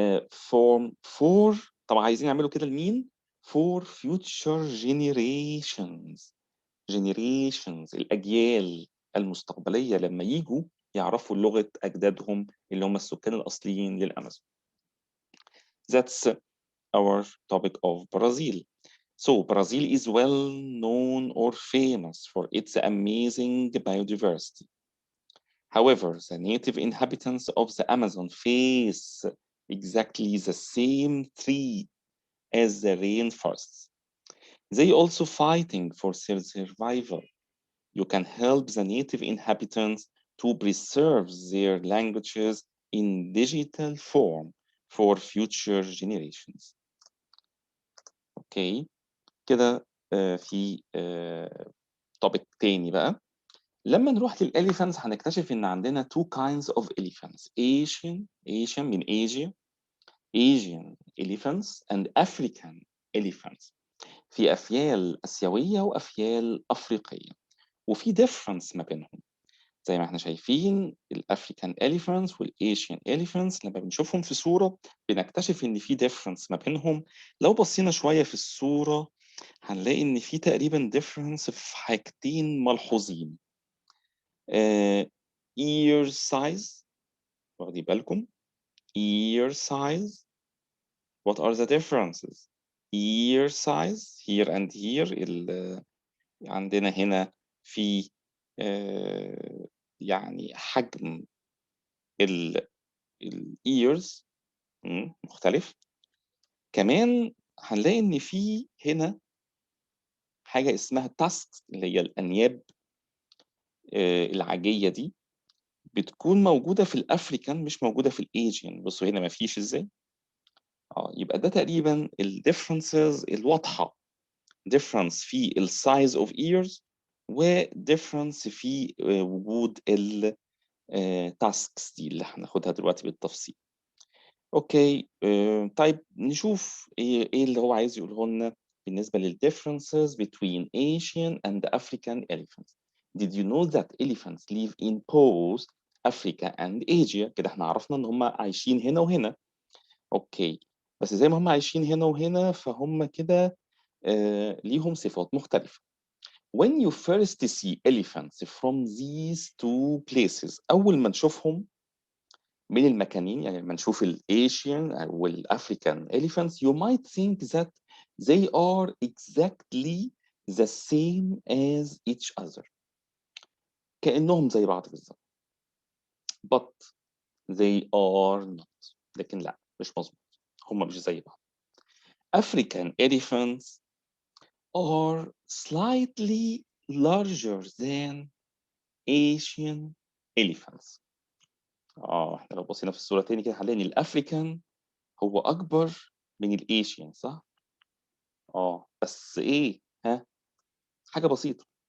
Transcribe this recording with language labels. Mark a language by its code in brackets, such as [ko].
[ar] فورم فور، طبعا عايزين يعملوا كده لمين؟ [en] for future generations. generations [ar] الأجيال المستقبلية لما يجوا يعرفوا لغة أجدادهم اللي هم السكان الأصليين للأمازون. [en] That's our topic of Brazil. So Brazil is well known or famous for its amazing biodiversity. However, the native inhabitants of the Amazon face exactly the same threat as the rainforests. They also fighting for their survival. You can help the native inhabitants to preserve their languages in digital form for future generations. [ar] اوكي كده. في topic تاني بقى. لما نروح للإليفانتس هنكتشف إن عندنا [en] two kinds of elephants. Asian [ar] من [en] Asia، Asian elephants and African elephants. [ar] في أفيال آسيوية وأفيال أفريقية، وفي difference ما بينهم. زي ما احنا شايفين الافريكان elephants والايشيان elephants لما بنشوفهم في صورة بنكتشف ان في difference ما بينهم. لو بصينا شوية في الصورة هنلاقي ان في تقريبا difference في حاجتين ملحوظين. [en] ear size، [ar] واخدين بالكم؟ [en] ear size. what are the differences؟ ear size here and here. [ar] عندنا هنا في يعني حجم الايرز مختلف. كمان هنلاقي ان في هنا حاجه اسمها تاسكس اللي هي الانياب العاجيه دي بتكون موجوده في الافريكان مش موجوده في الايجين. بصوا هنا ما فيش ازاي. يبقى ده تقريبا الديفرنسز الواضحه. ديفرنس في السايز اوف ايرز، وديفرنس في وجود التاسكس دي اللي هناخدها دلوقتي بالتفصيل. اوكي. طيب نشوف ايه اللي هو عايز يقوله لنا بالنسبه للديفرنسز [en] between Asian and African elephants. Did you know that elephants live in both Africa and Asia؟ [ar] كده احنا عرفنا ان هم عايشين هنا وهنا. اوكي، بس زي ما هم عايشين هنا وهنا فهم كده ليهم صفات مختلفة. [en] When you first see elephants from these two places، [ar] أول ما نشوفهم بين المكانين، يعني لما نشوف الأيشيان والأفريكان [en] elephants you might think that they are exactly the same as each other، [ar] كأنهم زي بعض بالظبط. [en] but they are not، [ar] لكن لا مش مظبوط، هم مش زي بعض. [en] African elephants are slightly larger than Asian elephants. [ar] احنا لو بصينا في الصورة تاني كده هنلاقي الأفريكان هو أكبر من الإيشيان، صح؟ بس إيه؟ حاجة بسيطة.